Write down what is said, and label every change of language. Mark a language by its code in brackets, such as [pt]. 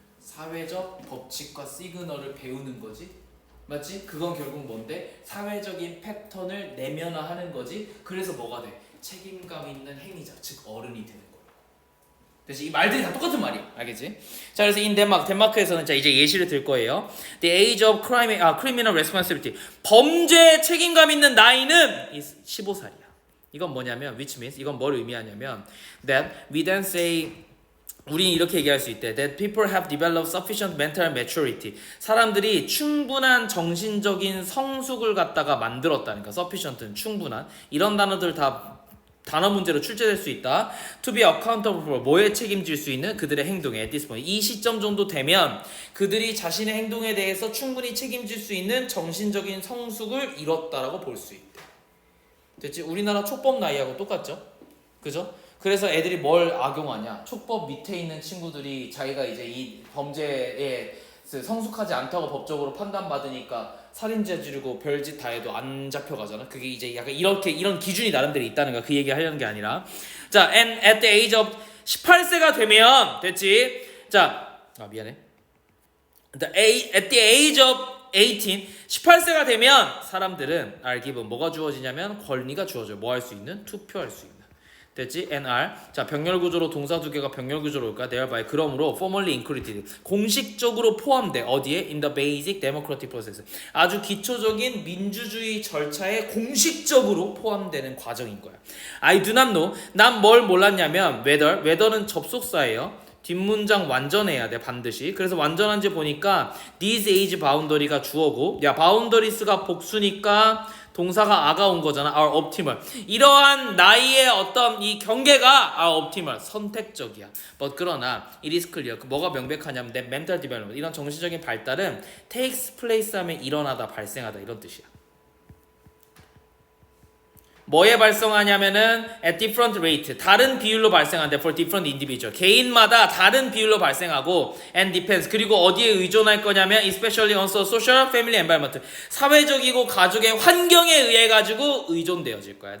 [ko] 사회적 법칙과 시그널을 배우는 거지. 맞지? 그건 결국 뭔데? 사회적인 패턴을 내면화하는 거지. 그래서 뭐가 돼? 책임감 있는 행위자, 즉 어른이 되는 거야. 그래서 이 말들이 다 똑같은 말이야. 알겠지? 자, 그래서 인 덴마크에서는 자 이제 예시를 들 거예요. [en] The age of criminal responsibility. [ko] 범죄 책임감 있는 나이는 15살이야. 이건 뭐냐면 [en] which means [ko] 이건 뭘 의미하냐면 [en] that we then say [ko] 우리는 이렇게 얘기할 수 있대. [en] That people have developed sufficient mental maturity. [ko] 사람들이 충분한 정신적인 성숙을 갖다가 만들었다니까. sufficient는 충분한. 이런 단어들 다 단어 문제로 출제될 수 있다. [en] To be accountable for [ko] 뭐에 책임질 수 있는 그들의 행동에 [en] at this point. [ko] 이 시점 정도 되면 그들이 자신의 행동에 대해서 충분히 책임질 수 있는 정신적인 성숙을 이뤘다라고 볼 수 있대. 됐지? 우리나라 촉법 나이하고 똑같죠? 그죠? 그래서 애들이 뭘 악용하냐? 촉법 밑에 있는 친구들이 자기가 이제 이 범죄에 성숙하지 않다고 법적으로 판단받으니까 살인죄 지르고 별짓 다 해도 안 잡혀가잖아. 그게 이제 약간 이런 기준이 나름대로 있다는 거야. 그 얘기 하려는 게 아니라. [en] 자, and at the age of [ko] 18세가 되면 됐지? 자, 미안해. [en] at the age of 18, [ko] 18세가 되면 사람들은 [en] are given [ko] 뭐가 주어지냐면 권리가 주어져요. 뭐 할 수 있는? 투표할 수 있는. 됐지? NR. 자, 병렬 구조로 동사 두 개가 병렬 구조로 올까? [en] thereby [ko] 그러므로 [en] formally included. [ko] 공식적으로 포함돼. 어디에? [en] In the basic democratic process. [ko] 아주 기초적인 민주주의 절차에 공식적으로 포함되는 과정인 거야. [en] I do not know. [ko] 난 뭘 몰랐냐면 whether는 접속사예요. 뒷문장 완전해야 돼 반드시. 그래서 완전한지 보니까 [en] these age boundary [ko] 가 주어고 야 boundaries가 복수니까 동사가 아가 온 거잖아. [en] are optimal. [ko] 이러한 나이의 어떤 이 경계가 [en] are optimal. [ko] 선택적이야. [en] but [ko] 그러나 [en] it is clear. [ko] 뭐가 명백하냐면 [en] that mental development. [ko] 이런 정신적인 발달은 [en] takes place [ko] 하면 일어나다 발생하다 이런 뜻이야. 뭐에 발생하냐면은 [en] at different rate [ko] 다른 비율로 발생한대 [en] for different individual [ko] 개인마다 다른 비율로 발생하고 [en] and depends [ko] 그리고 어디에 의존할 거냐면 [en] especially on social, family, environment [ko] 사회적이고 가족의 환경에 의해 가지고 의존되어질 거야.